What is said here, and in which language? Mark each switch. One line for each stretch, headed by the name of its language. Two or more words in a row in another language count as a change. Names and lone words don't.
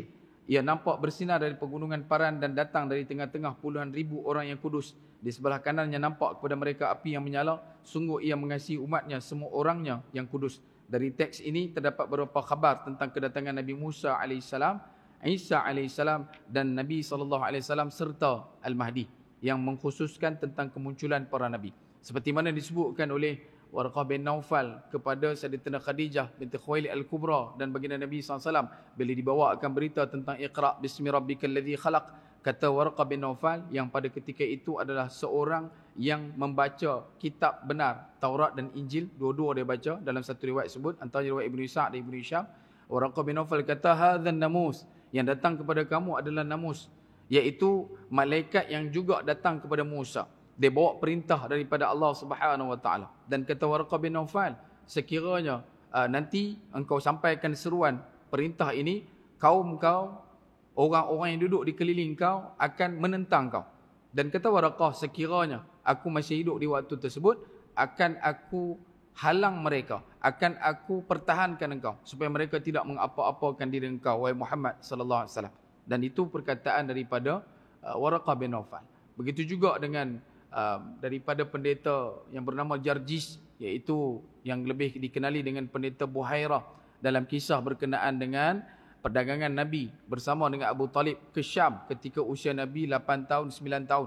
Indonesian: Ia nampak bersinar dari pegunungan Paran dan datang dari tengah-tengah puluhan ribu orang yang kudus. Di sebelah kanannya nampak kepada mereka api yang menyala. Sungguh ia mengasihi umatnya, semua orangnya yang kudus.
Malay: Dari teks ini terdapat beberapa khabar tentang kedatangan Nabi Musa AS, Isa AS dan Nabi SAW serta Al-Mahdi yang mengkhususkan tentang kemunculan para Nabi. Seperti mana disebutkan oleh Warqah bin Naufal kepada Sayyidatina Khadijah binti Khuwailid Al-Kubra dan baginda Nabi SAW bila dibawakan berita tentang
Arabic: اقرأ باسم ربك الذي خلق.
Malay: Kata Warqah bin Naufal yang pada ketika itu adalah seorang yang membaca kitab benar, Taurat dan Injil, dua-dua dia baca dalam satu riwayat sebut, antara riwayat Ibnu Sa'd dan Ibnu Hisham. Warqah bin Naufal kata,
Arabic: هذا ناموس,
Malay: yang datang kepada kamu adalah namus, iaitu malaikat yang juga datang kepada Musa. Dia bawa perintah daripada Allah
Arabic: سبحانه وتعالى.
Malay: Dan kata Warqah bin Naufal, sekiranya nanti engkau sampaikan seruan perintah ini, kaum kau, orang-orang yang duduk di keliling kau akan menentang kau. Dan kata Waraqah, sekiranya aku masih hidup di waktu tersebut, akan aku halang mereka, akan aku pertahankan engkau supaya mereka tidak mengapa-apakan diri engkau, wahai Muhammad
Arabic: صلى الله عليه وسلم.
Malay: Dan itu perkataan daripada Waraqah bin Nawfal. Begitu juga dengan daripada pendeta yang bernama Jarjis, iaitu yang lebih dikenali dengan pendeta Buhairah, dalam kisah berkenaan dengan perdagangan Nabi bersama dengan Abu Talib ke Syam ketika usia Nabi 8 tahun, 9 tahun.